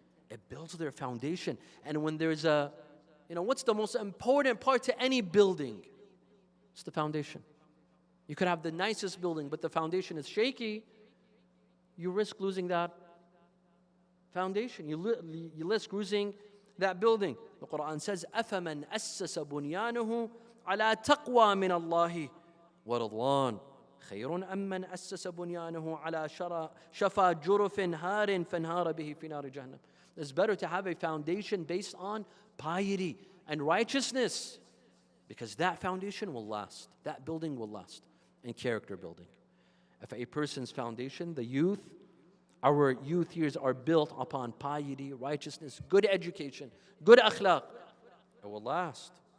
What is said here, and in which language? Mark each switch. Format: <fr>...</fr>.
<en>It builds their foundation. And when there's what's the most important part to any building? It's the foundation. You could have the nicest building, but the foundation is shaky. You risk losing that foundation. You risk losing that building.</en> <ar>The Quran says, أَفَمَنْ أَسَّسَ بُنْيَانُهُ عَلَى تَقْوَى مِنَ اللَّهِ وَرَضْوَانٍ خَيْرٌ أَمْ مَنْ أَسَّسَ بُنْيَانُهُ عَلَى شَفَا جُرُفٍ هَارٍ فَانْهَارَ بِهِ فِي نَارِ جَهَنَّمَ.</ar> <en>It's better to have a foundation based on piety and righteousness, because that foundation will last. That building will last. And character building. If a person's foundation, our youth years are built upon piety, righteousness, good education, good akhlaq, it will last.</en>